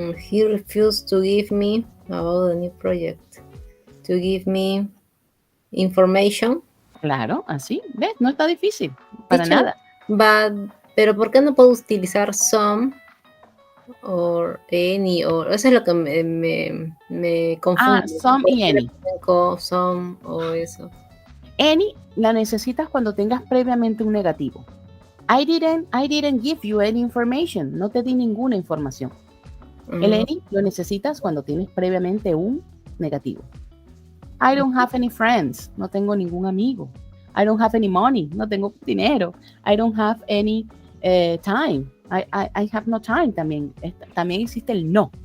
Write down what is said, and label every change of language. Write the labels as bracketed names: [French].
[English] He refused to give me about the new project. To give me information. [Spanish] Claro, así, ¿ves? No está difícil, para nada. Pero ¿por qué no puedo utilizar some or any? Eso es lo que me confunde. Some y any. Some o eso. Any la necesitas cuando tengas previamente un negativo. [English] I didn't give you any information. [Spanish] No te di ninguna información. El any lo necesitas cuando tienes previamente un negativo. [English] I don't have any friends. [Spanish] No tengo ningún amigo. [English] I don't have any money. [Spanish] No tengo dinero. [English] I don't have any time. I have no time [Spanish] también. También existe el no.